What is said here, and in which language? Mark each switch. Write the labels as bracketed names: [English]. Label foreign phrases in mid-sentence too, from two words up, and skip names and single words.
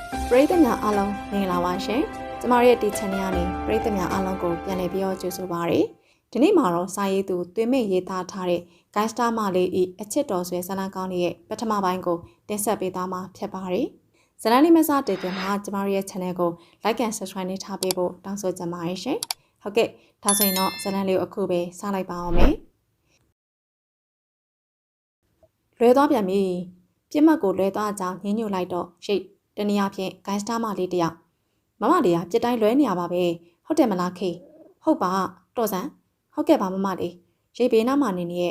[Burmese] ပရိသတ်များအားလုံးမင်္ဂလာပါရှင်။ကျမရဲ့ဒီ channel ကနေပရိသတ်များအားလုံးကိုပြန်လည်ပြီးတော့ကြိုဆိုပါရစေ။ဒီနေ့မှာတော့စာရေးသူသွေးမိတ်ရေးသားထားတဲ့ Gangster မလေးဤအချစ်တော်ဆွေဇာတ်လမ်းကောင်းရဲ့ပထမပိုင်းကိုတင်ဆက်ပေးသွားမှာဖြစ်ပါတယ်။ဇာတ်လမ်းလေးမစတင်ခင်မှာကျမရဲ့ channel ကို [English] like and subscribe [Burmese] နဲ့ထားပေးဖို့တောင်းဆိုချင်ပါတယ်ရှင်။ဟုတ်ကဲ့ဒါဆိုရင်တော့ဇာတ်လမ်းလေးကိုအခုပဲစလိုက်ပါအောင်မယ်။ လွဲသွားပြန်ပြီ။ပြစ်မှတ်ကိုလွဲသွားကြောင်းညှဉ်းညူလိုက်တော့ရိတ်တနည်းအားဖြင့် Gangster မလေးတယောက်မမလေးကပြစ်တိုင်းလွဲနေရပါပဲဟုတ်တယ်မလားခေဟုတ်ပါတော်စံဟုတ်ကဲ့ပါမမလေးရိတ်ဘေးနားမှာနေနေတဲ့